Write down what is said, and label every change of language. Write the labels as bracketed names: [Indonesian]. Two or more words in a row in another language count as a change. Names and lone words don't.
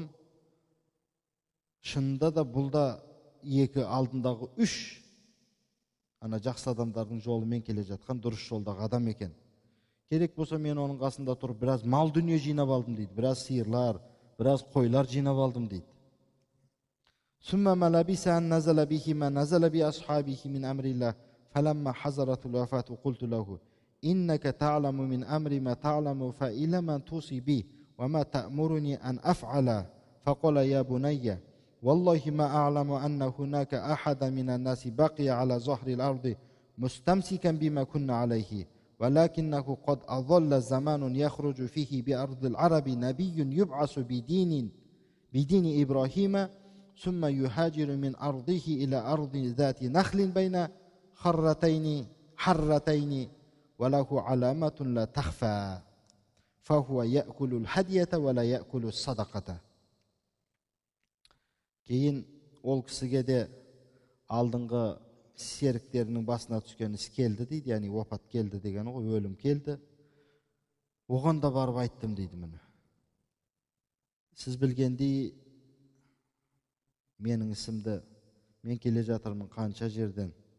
[Kazakh] Шынында да бұл да екі алдындағы үш ана жақсы адамдардың жолымен келе жатқан дұрыс жолдағы адам екен. Керек болса мен оның қасында тұрып біраз мал дүние жинап алдым дейді. Біраз сиырлар, біраз қойлар жинап алдым дейді. [Arabic] ثم ما لبث أن نزل به ما نزل بأصحابه من أمر الله فلما حضرته الوفاة قلت له إنك تعلم من أمري ما تعلم فإلى من توصي بي وما تأمرني أن أفعل فقال يا بني والله ما أعلم أن هناك أحد من الناس بقي على ظهر الأرض مستمسكا بما كنا عليه ولكنه قد أظل زمان يخرج فيه بأرض العرب نبي يبعث بدين إبراهيم ثم يهاجر من أرضه إلى أرض ذات نخل بين حرتين وله علامة لا تخفى فهو يأكل الهدية ولا يأكل الصدقة. [Kazakh] Кейін ол кісіге де алдыңғы серіктерінің басына түскен іс келді дейді, яғни опат келді дегені ғой, өлім келді. Оған да барып айттым дейді міне. Сіз білгендей менің ісімді, мен келе жатырмын қанша жерден.